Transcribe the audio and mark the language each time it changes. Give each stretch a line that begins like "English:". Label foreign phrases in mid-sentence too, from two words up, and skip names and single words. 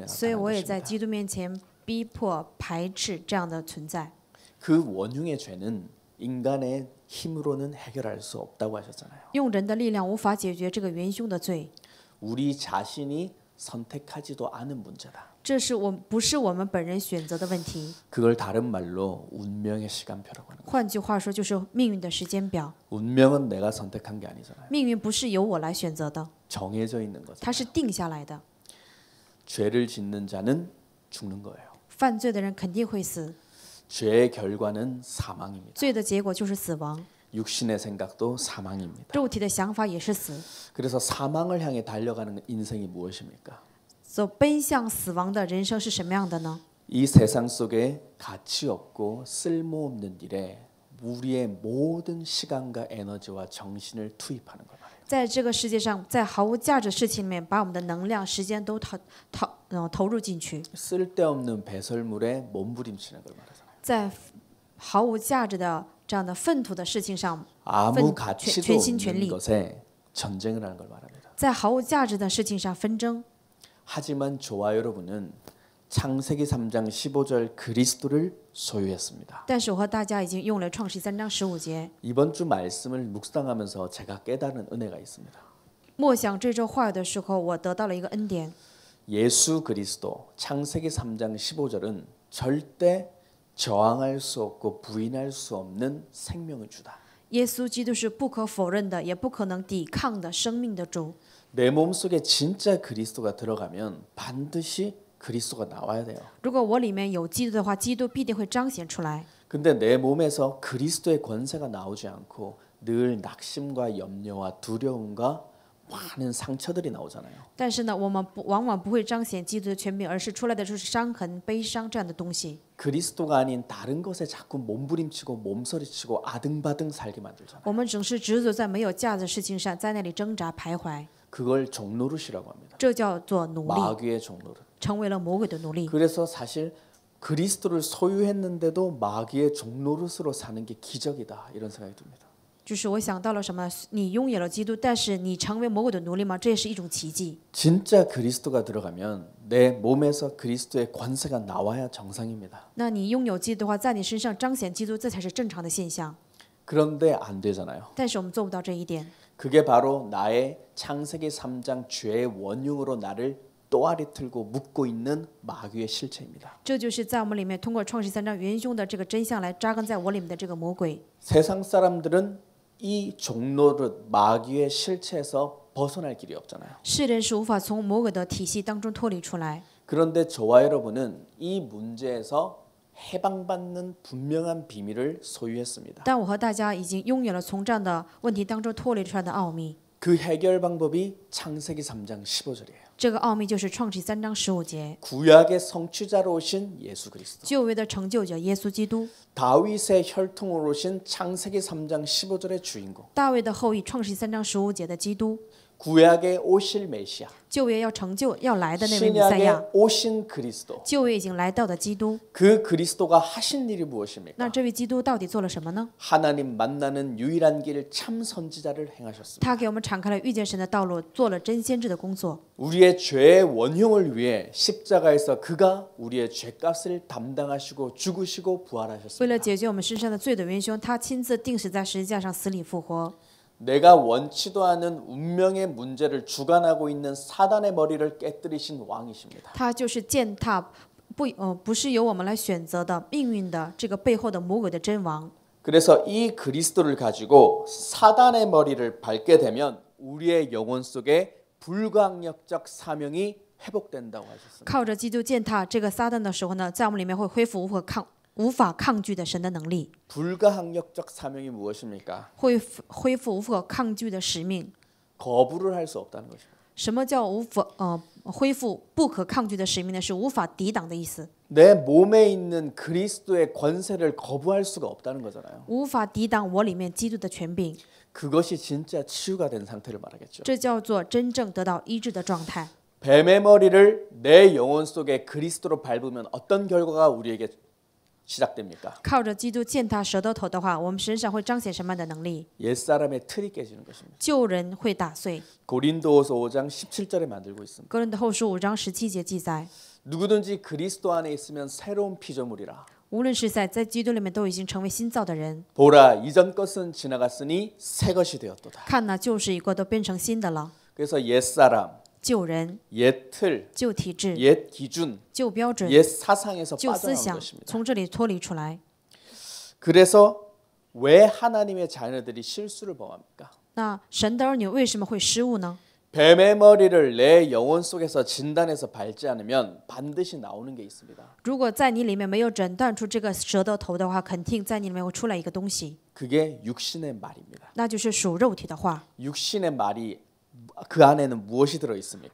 Chinese: 所以
Korean: 나타난
Chinese: 我也在
Korean: 것입니다.
Chinese: 基督面前逼迫、排斥这样的存在。
Korean: 그 원흉의 죄는 인간의 힘으로는 해결할 수 없다고 하셨잖아요.
Chinese: 用人的力量无法解决这个元凶的罪，
Korean: 우리 자신이 선택하지도 않은 문제다.
Chinese: 这是不是我们本人选择的问题？
Korean: 그걸 다른 말로 운명의 시간표라고 하는 거예요.
Chinese: 换句话说，就是命运的时间表。
Korean: 운명은 내가 선택한 게 아니잖아요.
Chinese: 命运不是由我来选择的，
Korean: 정해져 있는 거죠.
Chinese: 它是定下来的。
Korean: 죄를 짓는 자는 죽는 거예요.
Chinese: 犯罪的人肯定会死，
Korean: 죄의 결과는 사망입니다.
Chinese: 罪的结果就是死亡，
Korean: 육신의 생각도 사망입니다.
Chinese: 肉体的想法也是死。
Korean: 그래서 사망을 향해 달려가는 인생이 무엇입니까?
Chinese: 走奔向死亡的人生是什么样的呢？
Korean: 이 세상 속에 가치 없고 쓸모없는 일에 우리의 모든 시간과 에너지와 정신을 투입하는 것 말이에요.
Chinese: 在这个世界上，在毫无价值的事情里面，把我们的能量、时间都投入进去，
Korean: 쓸데없는 배설물에 몸부림치는 걸 말하잖아요.
Chinese: 在毫无价值的这样的粪土的事情上，
Korean: 아무 가치도
Chinese: 全心全
Korean: 없는
Chinese: 力，
Korean: 것에 전쟁을 하는 걸 말합니다.
Chinese: 在毫无价值的事情上纷争。
Korean: 하지만 저와 여러분은 창세기 3장 15절 그리스도를 소유했습니다.
Chinese: 但是我和大家已经用了创世3章15节，
Korean: 이번 주 말씀을 묵상하면서 제가 깨달은 은혜가 있습니다.
Chinese: 默想这周话语的时候，我得到了一个恩典。
Korean: 예수 그리스도 창세기 3장 15절은 절대 저항할 수 없고 부인할 수 없는 생명을 주다.
Chinese: 耶稣基督是不可否认的，也不可能抵抗的生命的主。
Korean: 내 몸속에 진짜 그리스도가 들어가면 반드시 그리스도가 나와야 돼요.
Chinese: 如果我里面有基督的话，基督必定会彰显出来。
Korean: 근데 내 몸에서 그리스도의 권세가 나오지 않고 늘 낙심과 염려와 두려움과 많은 상처들이 나오잖아요.
Chinese: 但是呢，我们往往不会彰显基督的权柄，而是出来的就是伤痕、悲伤这样的东西。
Korean: 그리스도가 아닌 다른 것에 자꾸 몸부림치고 몸서리치고 아등바등 살게 만들잖아요.
Chinese: 我们总是执着在没有价值的事情上，在那里挣扎徘徊，
Korean: 그걸 종노릇이라고 합니다.
Chinese: 这叫做奴隶，
Korean: 마귀의 종노릇.
Chinese: 成为了魔鬼的奴隶。
Korean: 그래서 사실 그리스도를 소유했는데도 마귀의 종노릇으로 사는 게 기적이다 이런 생각이 듭니다.
Chinese: 就是我想到了什么？你拥有了基督，但是你成为魔鬼的奴隶吗？这也是一种奇迹。
Korean: 진짜 그리스도가 들어가면 내 몸에서 그리스도의 권세가 나와야 정상입니다.
Chinese: 那你拥有基督的话，在你身上彰显基督，这才是正常的现象。
Korean: 그런데 안 되잖아요.
Chinese: 但是我们做不到这一点。
Korean: 그게 바로 나의 창세기 3장 죄의 원흉으로 나를 또아리 틀고 묶고 있는 마귀의 실체입니다.
Chinese: 这就是在我们里面通过创世3章元凶的这个真相来扎根在我里面的这个魔鬼。
Korean: 세상 사람들은 이 종노릇 마귀의 실체에서 벗어날 길이 없잖아요.
Chinese: 世人是无法从魔鬼的体系当中脱离出来。
Korean: 그런데 저와 여러분은 이 문제에서 해방받는 분명한 비밀을 소유했습니다.
Chinese: 但我和大家已经拥有了从这样的问题当中脱离出来的奥秘。
Korean: 그 해결 방법이 창세기 3장 15절이에요.
Chinese: 这个奥秘就是创世3章15节，
Korean: 구약의 성취자로 오신 예수 그리스도.
Chinese: 旧约的成就者耶稣基督，
Korean: 다윗의 혈통으로 오신 창세기 3장 15절의 주인공.
Chinese: 大卫的后裔，创世3章15节的基督，
Korean: 구약에 오실 메시아.
Chinese: 旧约要成就要来的那位弥赛亚，
Korean: 신약에 오신 그리스도.
Chinese: 旧约已经来到的基督，
Korean: 그 그리스도가 하신 일이 무엇입니까?
Chinese: 那这位基督到底做了什么呢？
Korean: 하나님 만나는 유일한 길 참 선지자를 행하셨습니다.
Chinese: 他给我们敞开了遇见神的道路，做了真先知的工作。
Korean: 우리의 죄의 원흉을 위해 십자가에서 그가 우리의 죄값을 담당하시고 죽으시고
Chinese: 为了
Korean: 부활하셨습니다.
Chinese: 解决我们身上的罪的元凶，他亲自定死在十字架上，死里复活。
Korean: 내가 원치도 않은 운명의 문제를 주관하고 있는 사단의 머리를 깨뜨리신 왕이십니다.
Chinese: 他就是践踏不是由我们来选择的命运的这个背后的魔鬼的真王。
Korean: 그래서 이 그리스도를 가지고 사단의 머리를 밟게 되면 우리의 영혼 속에 불가항력적 사명이 회복된다고 하셨습니다.
Chinese: 靠着基督践踏这个撒旦的时候呢，在我们里面会恢复无法抗拒的神的能力，
Korean: 불가항력적 사명이 무엇입니까?
Chinese: 会恢复无法抗拒的使命。
Korean: 거부를 할 수 없다는 것입니다.
Chinese: 什么叫恢复不可抗拒的使命呢？是无法抵挡的意思，
Korean: 내 몸에 있는 그리스도의 권세를 거부할 수가 없다는 거잖아요.
Chinese: 无法抵挡我里面基督的权柄，
Korean: 그것이 진짜 치유가 된 상태를 말하겠죠.
Chinese: 这叫做真正得到医治的状态。
Korean: 뱀의 머리를 내 영혼 속에 그리스도로 밟으면 어떤 결과가 우리에게 시작됩니까?
Chinese: 靠着基督践踏舌头头的话，我们身上会彰显什么样的能力？
Korean: 옛사람의 틀이 깨지는 것입니다.
Chinese: 旧人会打碎。
Korean: 고린도후서 5장 17절에 만들고 있습니다.
Chinese: 哥林多后书5章17节记载，
Korean: 누구든지 그리스도 안에 있으면 새로운 피조물이라.
Chinese: 无论是在基督里面都已经成为新造的人，
Korean: 보라 이전 것은 지나갔으니 새 것이 되었도다.
Chinese: 看那旧事已过，都变成新的了。
Korean: 그래서 옛사람,
Chinese: 旧人、
Korean: 옛 틀,
Chinese: 旧体制、
Korean: 옛 기준,
Chinese: 旧标准、
Korean: 옛 사상에서
Chinese: 旧思
Korean: 빠져나온
Chinese: 想，
Korean: 것입니다.
Chinese: 从这里脱离出来。
Korean: 그래서 왜 하나님의 자녀들이 실수를 범합니까?
Chinese: 那神的儿女为什么会失误呢？
Korean: 뱀의 머리를 내 영혼 속에서 진단해서 밟지 않으면 반드시 나오는 게 있습니다.
Chinese: 如果在你里面没有诊断出这个舌头头的话，肯定在你里面会出来一个东西，
Korean: 그게 육신의 말입니다.
Chinese: 那就是属肉体的话。
Korean: 육신의 말이 그 안에는 무엇이 들어 있습니까?